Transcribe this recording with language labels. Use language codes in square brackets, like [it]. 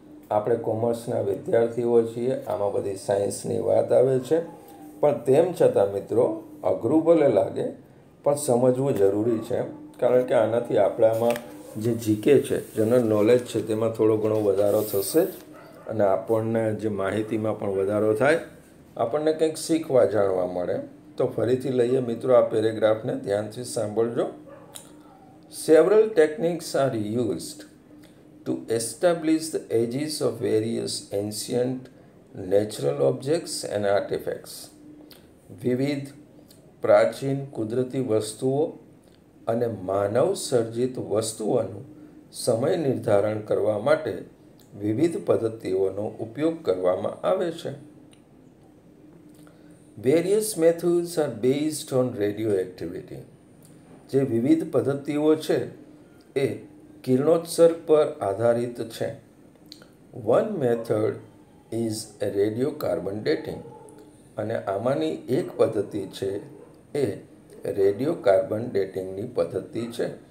[gu] આપણે કોમર્સના વિદ્યાર્થીઓ છીએ, આમાં બધી સાયન્સની વાત આવે છે, પણ તેમ છતાં મિત્રો અઘરું ભલે લાગે પણ સમજવું જરૂરી છે, કારણ કે આનાથી આપણામાં જે જીકે છે, જનરલ નોલેજ છે, તેમાં થોડો ઘણો વધારો થશે જ, અને આપણને જે માહિતીમાં પણ વધારો થાય, આપણને કંઈક શીખવા જાણવા મળે. તો ફરીથી લઈએ મિત્રો આ પેરેગ્રાફને, ધ્યાનથી સાંભળજો. [en] Several techniques are used to establish the ages of various ancient natural objects and artifacts. [gu] વિવિધ પ્રાચીન કુદરતી વસ્તુઓ અને માનવ સર્જિત વસ્તુઓનું સમય નિર્ધારણ કરવા માટે વિવિધ પદ્ધતિઓનો ઉપયોગ કરવામાં આવે છે. [en] Various methods are based on radioactivity. [gu] જે વિવિધ પદ્ધતિઓ છે એ કિરણોત્સર્ગ પર આધારિત છે. [en] one method is radiocarbon dating, [gu] અને આમાંની એક પદ્ધતિ છે એ રેડિયોકાર્બન ડેટિંગની પદ્ધતિ છે.